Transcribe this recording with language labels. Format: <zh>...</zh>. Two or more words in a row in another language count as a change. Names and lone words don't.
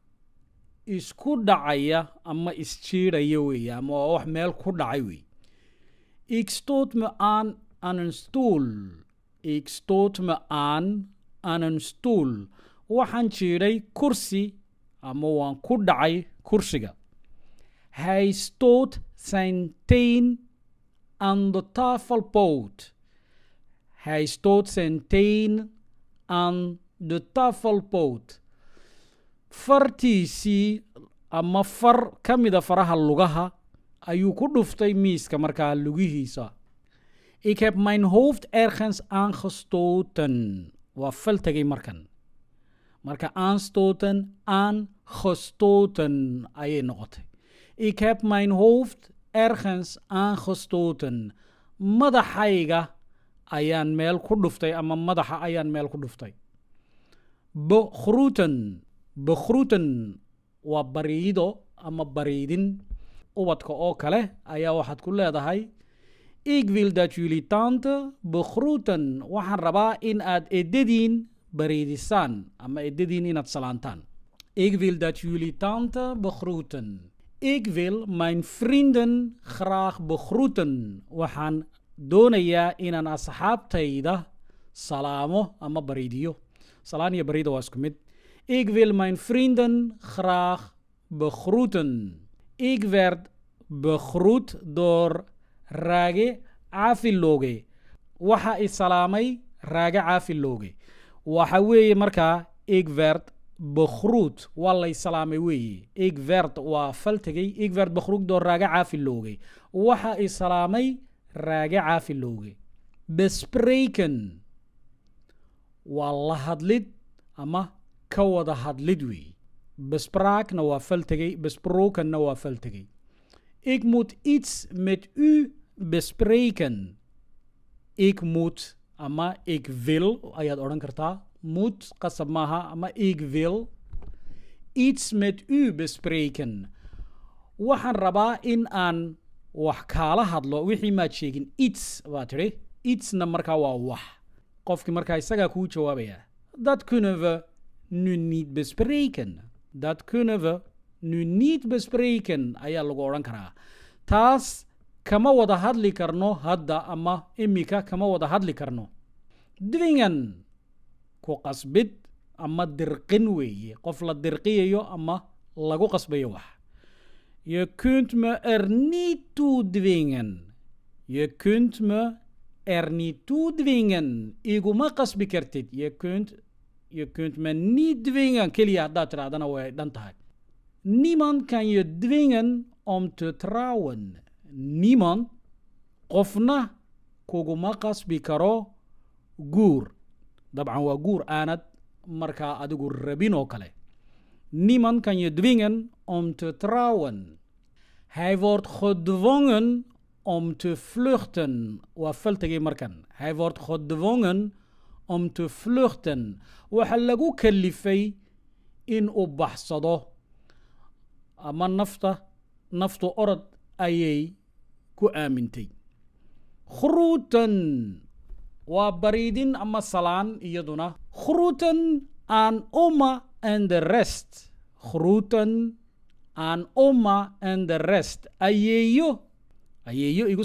<so>isku dhacaya ama isjiidhaya weeye ama waa wax meel ku dhacay weeye</so> <nl>ik stoot me aan een stoel ik stoot me aan een stoel</nl> <so>waxaan jiidhay kursi ama waan ku dhacay kursiga</so> <nl>hij stoot zijn teen aan de tafelpoot hij stoot zijn teen aan de tafelpoot</nl> <so>fartiisii ama far ka mida faraha lugaha ayuu ku dhuftay miiska markaa lugihiisa</so> <nl>ik heb mijn hoofd ergens aangestoten</nl> <so>waa fal tegay marka</so> <nl>aanstoten aangestoten</nl> <so>ayay noqotay</so> <nl>ik heb mijn hoofd ergens aangestoten</nl> <so>madaxayga ayaan meel ku dhuftay ama madaxa ayaan meel ku dhuftay begroeten waa bariido ama bariidin ubadka oo kale ayaa waxaad ku leedahay</so> <nl>ik wil dat jullie tante begroeten</nl> <so>waxaan rabaa in aad eedadiin bariidisaan ama eedadiin inaad salaantaan</so> <nl>ik wil dat jullie tante begroeten ik wil mijn vrienden graag begroeten</nl> <so>waxaan doonayaa inaan asxaabtayda salaamo ama bariidiyo salaan iyo bariida waa isku mid</so> <nl>ik wil mijn vrienden graag begroeten ik werd begroet door Rage Afilooge</nl> <so>waxa i salaamay raaga caafilooge waxa weeye markaa</so> <nl>ik werd begroet</nl> <so>waa lay salaamay weeye</so> <nl>ik werd</nl> <so>waa faltegay</so> <nl>ik werd begroet door raaga caafilooge</nl> <so>waxa i salaamay raaga caafilooge</so> <nl>bespreken</nl> <so>waa la hadlid ama ka wada hadlid weeye bespraakna waa faltegay besprokenna waa faltegay</so> <nl>ik moet iets met u bespreken ik moet</nl> <so>ama</so> <nl>ik wil</nl> <so>ayaad odhan kartaa moet qasab maaha ama</so> <nl>ik wil iets met u bespreken</nl> <so>waxaan rabaa in aan wax kaala hadlo wixii maad sheegin iets waa tidhi itsna markaa waa wax qofkii markaa isagaa kuu jawaabaya</so> <nl>dat kunnen we nu niet bespreken dat kunnen we nu niet bespreken</nl> <so>ayaa lagu odhan karaa taas kama wada hadli karno hadda ama imika kama wada hadli karno dwingen ku qasbid ama dirqin weeye qof la dirqiyayo ama lagu qasbayo wax je</so> <nl>kunt me er niet toe dwingen je kunt me er niet toe dwingen</nl> <so>iguma qasbi kartid</so> <nl>je kunt me niet dwingen</nl> <so>keliya haddaad tirahdana way dhan tahay</so> <nl>niemand kan je dwingen om te trouwen niemand</nl> <so>qofna kuguma qasbi karo guur dabcan waa guur aanad markaa adigu rabin oo kale</so> <nl>niemand kan je dwingen om te trouwen hij wordt gedwongen om te vluchten</nl> <so>waa faltegay markan</so> <nl>hij wordt gedwongen om te vluchten</nl> <so>waxa lagu kalifay in uu baxsado ama naftu orod ayay ku aamintay groeten waa bariidin ama salaan iyaduna</so> <nl>groeten aan oma en de rest groeten aan oma en de rest</nl> <so>ayeeyo igu</so>